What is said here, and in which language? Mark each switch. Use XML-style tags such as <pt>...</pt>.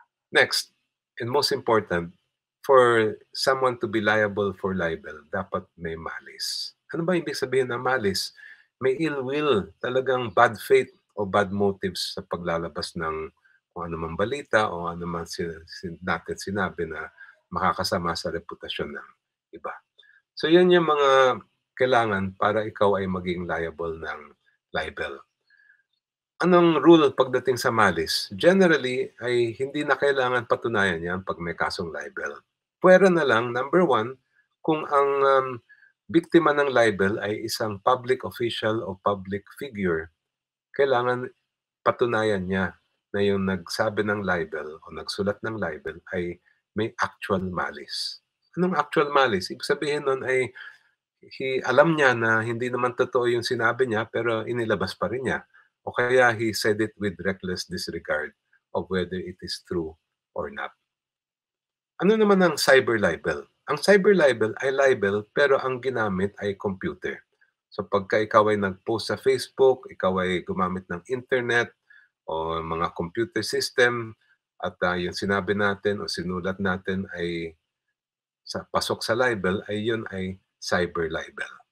<en>Next, and most important, for someone to be liable for libel,</en> <tl>dapat may</tl> <en>malice.</en> <tl>Ano ba ibig sabihin ng malice? May</tl> <en>ill will,</en> <tl>talagang</tl> <en>bad faith</en> <tl>o</tl> <en>bad motives</en> <tl>sa paglalabas ng kung ano mang balita o ano man natin sinabi na makakasama sa reputasyon ng iba. So yan yung mga kailangan para ikaw ay maging liable ng libel. Anong rule pagdating sa malice? Generally ay hindi na kailangan patunayan 'yan 'pag may kasong libel. Puwera na lang, number 1, kung ang, biktima ng libel ay isang</tl> <en>public official</en> <tl>o</tl> <en>public figure,</en> <tl>kailangan patunayan niya na yung nagsabi ng libel o nagsulat ng libel ay may actual malice. Anong actual malice? Ibig sabihin nun ay alam niya na hindi naman totoo yung sinabi niya pero inilabas pa rin niya. O kaya</tl> <en>he said it with reckless disregard of whether it is true or not.</en> <tl>Ano naman ang cyber libel? Ang cyber libel ay libel pero ang ginamit ay computer. So pagka ikaw ay nag-post sa Facebook, ikaw ay gumamit ng internet o mga computer system at yung sinabi natin o sinulat natin ay pasok sa libel, ay yun ay cyber libel.</tl>